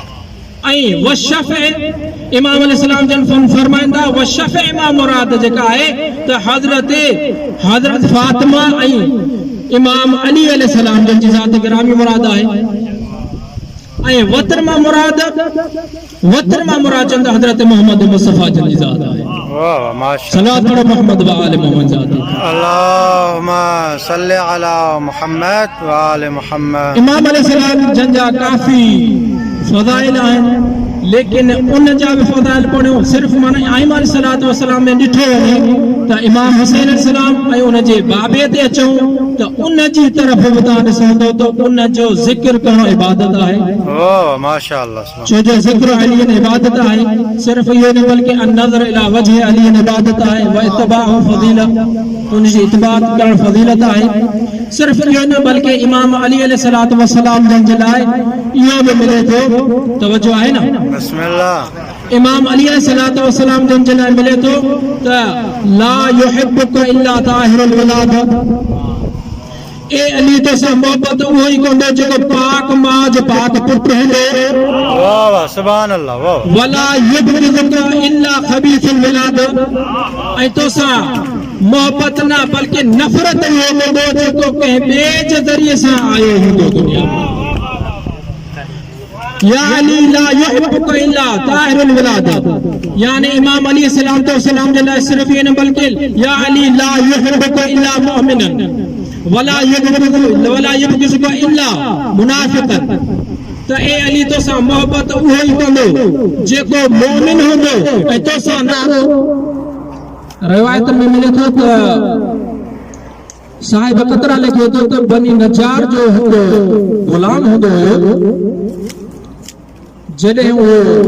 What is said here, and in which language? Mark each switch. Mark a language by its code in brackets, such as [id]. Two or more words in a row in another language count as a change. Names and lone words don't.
[sd] ऐं वशफ़ इमाम अलैहिस्सलाम जन फरमाईंदा वशफ़ मां मुराद जेका आहे त हज़रत फातिमा ऐं इमाम अली अलैहिस्सलाम जन जी ज़ात गिरामी मुराद आहे ऐं वतर मां मुराद चवंदा हज़रत मोहम्मद मुस्तफ़ा जन जी ज़ात आहे वाह वाह माशाअल्लाह सलावत पढ़ो [ar] محمد وآل محمد [sd] ज़ात [ar] اللهم صل على محمد وآل محمد [sd] इमाम अलैहिस्सलाम जन जा काफ़ी फज़ाइल आहिनि लेकिन उन जा भी फ़ज़ाइल पढ़ियो सिर्फ़ माना आइम [ar] عليه الصلاة والسلام [sd] में ॾिठो वञे त इमाम हुसैन अलैहिस्सलाम ऐं उन जे बाबे ते अचूं त उन जी तरफ़ बि तव्हां ॾिसंदो त उन जो ज़िक्र करणु इबादत आहे। ओ माशाअल्लाह। छो जो [ar] ذكر علي عبادة [sd] आहे, सिर्फ़ इहो न बल्कि [ar] النظر إلى وجه علي عبادة [sd] आहे [ar] واتباعه فضيلة, [sd] उन जी इत्तिबा करणु फ़ज़ीलत आहे। सिर्फ़ इहो न बल्कि इमाम अली [ar] عليه الصلاة والسلام [sd] जन जे लाइ इहो बि मिले थो, तवज्जो आहे न, बिस्मिल्लाह, इमाम अली [ar] عليه الصلاة والسلام [sd] जन जे लाइ मिले थो त [ar] لا يحبك إلا طاهر الولادة, [sd] ए अली तोसां मोहब्बत उहो ई कंदो जेको पाक मां जो पाक पुट हूंदो, वाह वाह [ar] سبحان الله, [sd] वाह, [ar] ولا يبغضك إلا خبيث الولادة, [sd] ऐं तोसां मोहब्बत न बल्कि नफ़रत इहो कंदो जेको कंहिं ॿिए जे ज़रिए सां आयो हूंदो दुनिया में। [ar] يا علي لا يحبك إلا طاهر الولادة, [sd] यानी इमाम अली अलैहिस्सलाम जे लाइ सिर्फ़ इहो न बल्कि [ar] يا علي لا يحبك إلا مؤمنا ولا يبغضك إلا منافقا, [sd] त ए अली तोसां मोहब्बत उहो ई कंदो जेको मोमिन हूंदो ऐं तोसां न। रिवायत में मिले थो त साहिब कतरा लिखे थो त बनी नजार जो हिकु गुलाम हूंदो हुयो, जॾहिं उहो